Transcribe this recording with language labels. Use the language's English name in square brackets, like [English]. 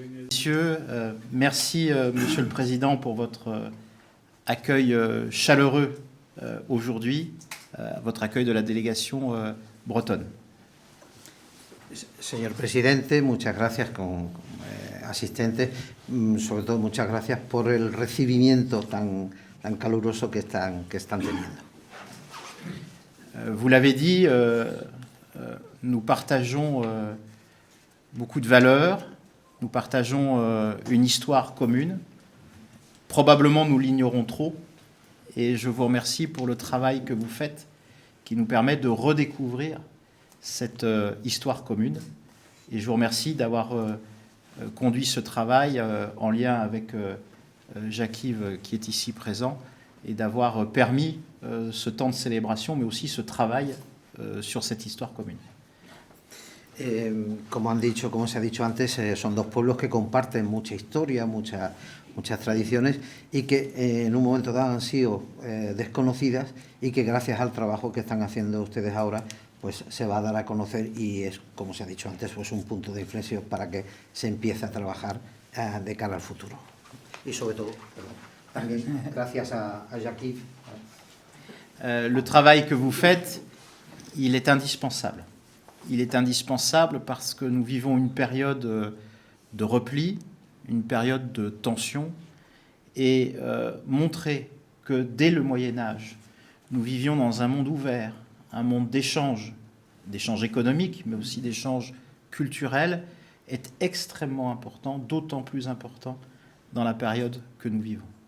[French] Messieurs, merci Monsieur le Président pour votre accueil chaleureux aujourd'hui, votre accueil de la délégation bretonne. [Spanish] Señor presidente, muchas gracias asistentes, sobre todo muchas gracias por el recibimiento tan caluroso que están teniendo. [French] Vous l'avez dit, nous partageons beaucoup de valeurs, nous partageons une histoire commune. Probablement nous l'ignorons trop et je vous remercie pour le travail que vous faites qui nous permet de redécouvrir cette histoire commune. Et je vous remercie d'avoir conduit ce travail en lien avec Jacques-Yves qui est ici présent et d'avoir permis ce temps de célébration, mais aussi ce travail sur cette histoire commune. [Spanish] Como se ha dicho antes, son dos pueblos que comparten mucha historia, muchas tradiciones y que en un momento dado han sido desconocidas y que gracias al trabajo que están haciendo ustedes ahora pues se va a dar a conocer y es, como se ha dicho antes, pues un punto de inflexión para que se empiece a trabajar de cara al futuro. Y sobre todo, también gracias a Jacques-Yves. [French] Le travail que vous faites, il est indispensable. Il est indispensable parce que nous vivons une période de repli, une période de tension, et montrer que dès le Moyen-Âge, nous vivions dans un monde ouvert, un monde d'échanges économiques, mais aussi d'échanges culturels, est extrêmement important, d'autant plus important dans la période que nous vivons.